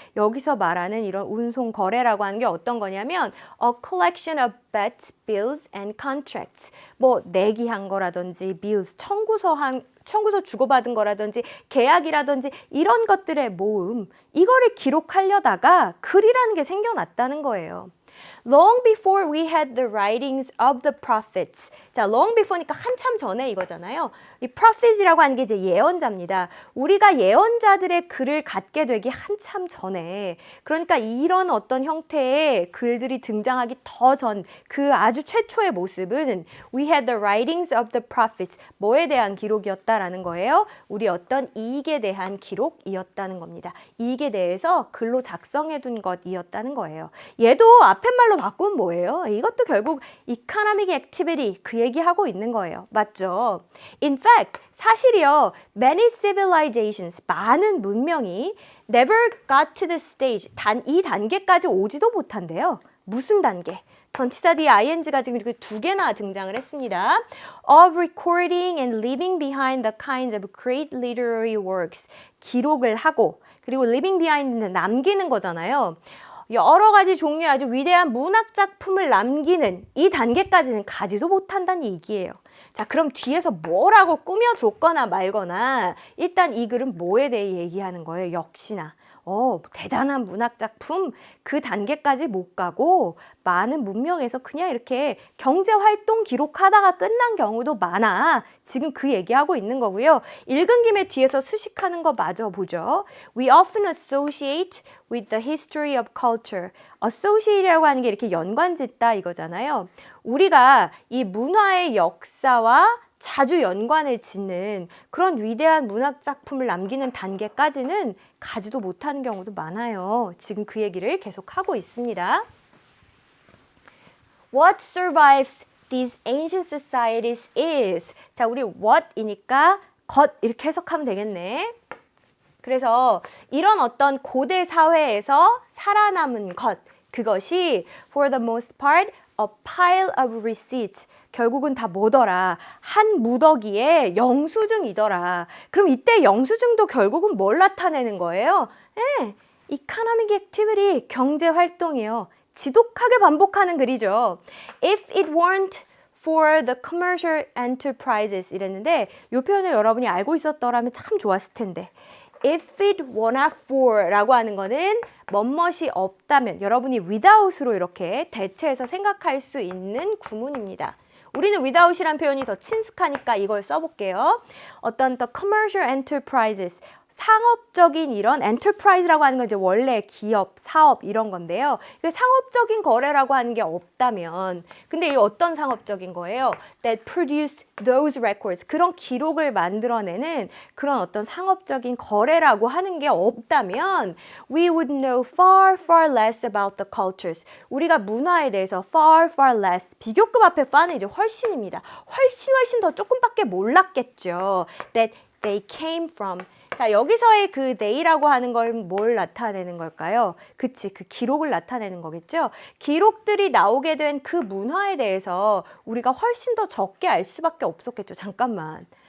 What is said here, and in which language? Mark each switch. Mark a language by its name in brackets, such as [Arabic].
[Korean] 여기서 말하는 이런 운송 거래라고 하는 게 어떤 거냐면 [English] a collection of bets, bills and contracts. [Korean] 뭐 내기한 거라든지 bills, 청구서 주고받은 거라든지 계약이라든지 이런 것들의 모음, 이거를 기록하려다가 글이라는 게 생겨났다는 거예요. [English] Long before we had the writings of the prophets. [Korean] 자, long before니까 한참 전에 이거잖아요. 이 prophet이라고 하는 게 이제 예언자입니다. 우리가 예언자들의 글을 갖게 되기 한참 전에, 그러니까 이런 어떤 형태의 글들이 등장하기 더 전 그 아주 최초의 모습은 [English] we had the writings of the prophets. [Korean] 뭐에 대한 기록이었다라는 거예요? 우리 어떤 이익에 대한 기록이었다는 겁니다. 이익에 대해서 글로 작성해둔 것이었다는 거예요. 얘도 앞에 말로 바꾸면 뭐예요? 이것도 결국 economic activity, 그 얘기하고 있는 거예요. 맞죠? [English] In fact, [Korean] 사실이요, [English] many civilizations, [Korean] 많은 문명이 [English] never got to the stage, [Korean] 이 단계까지 오지도 못한대요. 무슨 단계? 전치사 뒤에 ing가 지금 이렇게 두 개나 등장을 했습니다. [English] Of recording and leaving behind the kinds of great literary works. [Korean] 기록을 하고, 그리고 leaving behind는 남기는 거잖아요. 여러 가지 종류의 아주 위대한 문학 작품을 남기는 이 단계까지는 가지도 못한다는 얘기예요. 자, 그럼 뒤에서 뭐라고 꾸며줬거나 말거나 일단 이 글은 뭐에 대해 얘기하는 거예요? 역시나 대단한 문학 작품 그 단계까지 못 가고 많은 문명에서 그냥 이렇게 경제 활동 기록하다가 끝난 경우도 많아. 지금 그 얘기하고 있는 거고요. 읽은 김에 뒤에서 수식하는 거 마저 보죠. [English] We often associate with the history of culture. [Korean] associate라고 하는 게 이렇게 연관짓다 이거잖아요. 우리가 이 문화의 역사와 자주 연관을 짓는 그런 위대한 문학 작품을 남기는 단계까지는 가지도 못하는 경우도 많아요. 지금 그 얘기를 계속하고 있습니다. [English] What survives these ancient societies is. [Korean] 자, 우리 what이니까 것 이렇게 해석하면 되겠네. 그래서 이런 어떤 고대 사회에서 살아남은 것, 그것이 [English] for the most part a pile of receipts. [Korean] 결국은 다 뭐더라? 한 무더기에 영수증이더라. 그럼 이때 영수증도 결국은 뭘 나타내는 거예요? economic activity, 경제 활동이요. 지독하게 반복하는 글이죠. [English] If it weren't for the commercial enterprises [Korean] 이랬는데 이 표현을 여러분이 알고 있었더라면 참 좋았을 텐데 [English] if it were not for [Korean] 라고 하는 거는 멋멋이 없다면 여러분이 without으로 이렇게 대체해서 생각할 수 있는 구문입니다. 우리는 without이란 표현이 더 친숙하니까 이걸 써볼게요. 어떤 the commercial enterprises 상업적인 이런 enterprise라고 하는 건 이제 원래 기업, 사업 이런 건데요. 상업적인 거래라고 하는 게 없다면 근데 이 어떤 상업적인 거예요? [English] That produced those records [Korean] 그런 기록을 만들어내는 그런 어떤 상업적인 거래라고 하는 게 없다면 [English] we would know far, far less about the cultures. [Korean] 우리가 문화에 대해서 far, far less 비교급 앞에 far는 이제 훨씬입니다. 훨씬 더 조금밖에 몰랐겠죠. [English] That they came from [Korean] 자, 여기서의 그 they라고 하는 걸 뭘 나타내는 걸까요? 그치, 그 기록을 나타내는 거겠죠? 기록들이 나오게 된 그 문화에 대해서 우리가 훨씬 더 적게 알 수밖에 없었겠죠. 잠깐만.